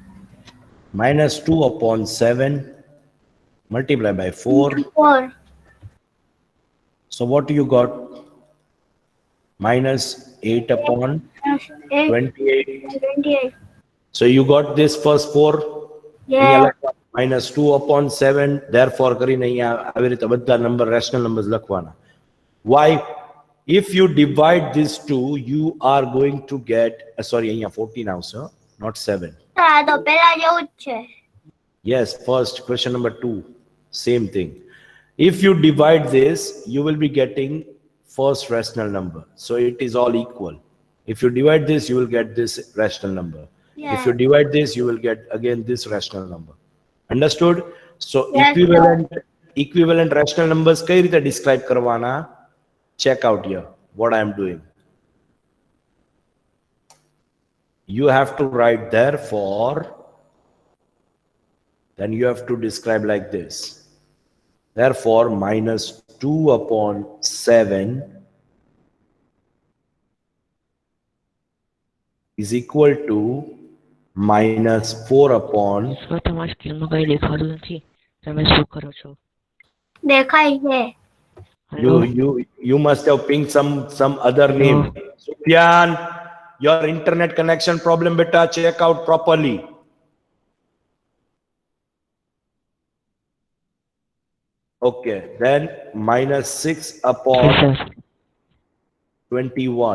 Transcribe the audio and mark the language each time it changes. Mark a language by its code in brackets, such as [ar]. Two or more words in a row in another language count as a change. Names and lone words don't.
[en] -2/7. Multiply by 4. 4. So what you got? -8/28. 28. So you got this first 4. Yeah. [gu] -2/7. Therefore કરીને અહીંયા આવી રીતે બધા નંબર [en] rational numbers [gu] લખવાના. [en] Why? If you divide these two, you are going to get sorry [gu] અહીંયા 14 આવશે, [en] not 7. [gu] આ તો પેલા જેવું જ છે. [en] Yes, first question number 2, same thing. If you divide this, you will be getting first rational number. So it is all equal. If you divide this, you will get this rational number. Yeah. If you divide this, you will get again this rational number. Understood? So Yes, equivalent rational numbers [gu] કઈ રીતે describe કરવાના? [en] Check out here what I am doing. You have to write therefore, then you have to describe like this. Therefore, -2/7 is equal to -4/. [gu] સર તમારી સ્ક્રીનમાં કઈ દેખાતું નથી, તમે શું કરો છો? દેખાય છે. [en] You must have pinged some other name. Sufyan, your internet connection problem, beta. Check out properly. Okay, then -6/21